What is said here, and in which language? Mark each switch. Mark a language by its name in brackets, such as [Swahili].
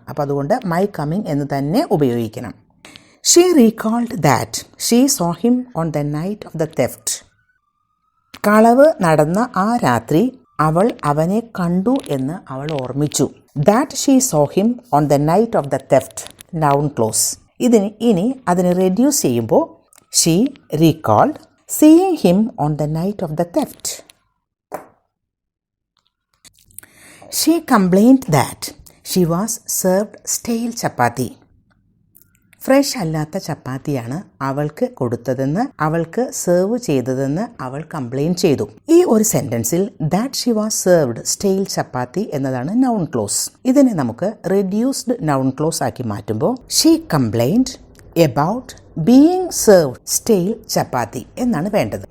[Malayalam] അപ്പോൾ അതുകൊണ്ട് my coming എന്ന് തന്നെ ഉപയോഗിക്കണം. [English] She recalled that she saw him on the night of the theft. [Malayalam] കളവ് നടന്ന ആ രാത്രി അവൾ അവനെ കണ്ടു എന്ന് അവൾ ഓർമ്മിച്ചു. [English] That she saw him on the night of the theft, noun clause. [Malayalam] ഇനി അതിനെ റെഡ്യൂസ് ചെയ്യുമ്പോൾ [English] She recalled seeing him on the night of the theft. She complained that she was served stale chapati. [Malayalam] Fresh അല്ലാത്ത ചപ്പാത്തിയാണ് അവൾക്ക് കൊടുത്തതെന്ന്, അവൾക്ക് serve ചെയ്തതെന്ന് അവൾ complaint ചെയ്തു. ഈ ഒരു സെൻറ്റൻസിൽ [English] that she was served stale chapati [Malayalam] എന്നതാണ് നൗൺ ക്ലോസ്. ഇതിനെ നമുക്ക് റെഡ്യൂസ്ഡ് നൗൺ ക്ലോസ് ആക്കി മാറ്റുമ്പോൾ [English] she complaint about being served stale chapati [Malayalam] എന്നാണ് വേണ്ടത്.